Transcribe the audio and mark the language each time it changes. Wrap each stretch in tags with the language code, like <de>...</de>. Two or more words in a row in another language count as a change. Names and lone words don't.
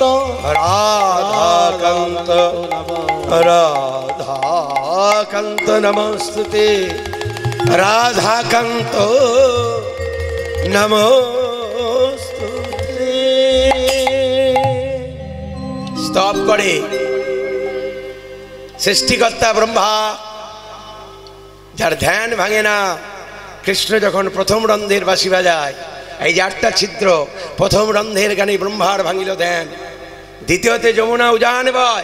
<sa>राधा कांत, राधा कांत नमस्तुते, राधा कांत नमस्तुते।</sa> <bn>স্তব করে সৃষ্টিকর্তা ব্রহ্মা, যার ধ্যান ভাঙে না। কৃষ্ণ যখন প্রথম রন্ধের বাঁশি বাজায়, এই যে 8টা ছিদ্র, প্রথম রন্ধের গানে ব্রহ্মার ভাঙিল ধ্যান, দ্বিতীয়তে যমুনা উজান বয়।</bn>